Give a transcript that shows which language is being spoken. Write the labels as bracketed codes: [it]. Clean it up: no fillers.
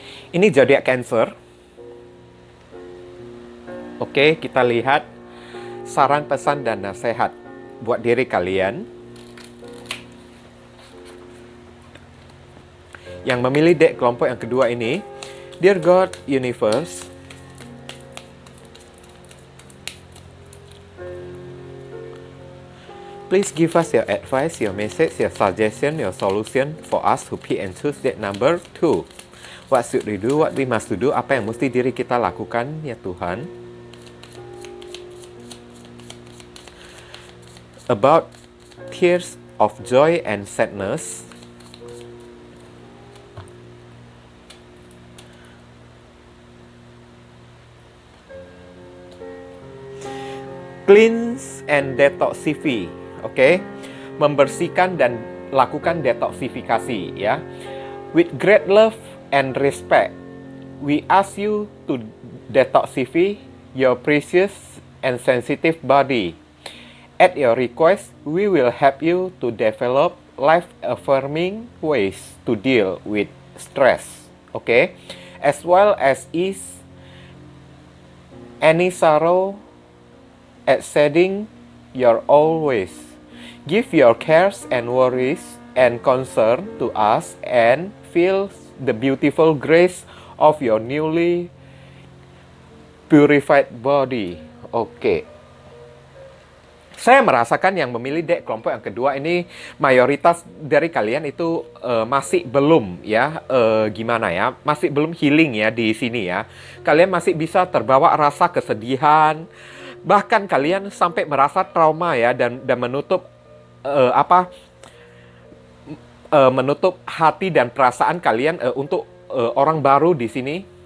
[id] Ini zodiak Cancer. Oke, kita lihat saran, pesan, dan nasihat buat diri kalian yang memilih deck kelompok yang kedua ini. [en] Dear God, Universe, please give us your advice, your message, your suggestion, your solution for us who pick and choose that number 2. What should we do? What we must do? [id] Apa yang mesti diri kita lakukan, ya Tuhan? [en] About tears of joy and sadness. Cleanse and detoxify. [id] Oke, membersihkan dan lakukan detoksifikasi ya. [en] With great love and respect, we ask you to detoxify your precious and sensitive body. At your request, we will help you to develop life-affirming ways to deal with stress. Okay, as well as ease any sorrow at setting your always. Give your cares and worries and concern to us and feel the beautiful grace of your newly purified body. [id] Oke. Saya merasakan yang memilih dek kelompok yang kedua ini mayoritas dari kalian itu masih belum ya gimana ya, masih belum healing ya di sini ya. Kalian masih bisa terbawa rasa kesedihan, bahkan kalian sampai merasa trauma ya dan menutup menutup hati dan perasaan kalian untuk orang baru di sini.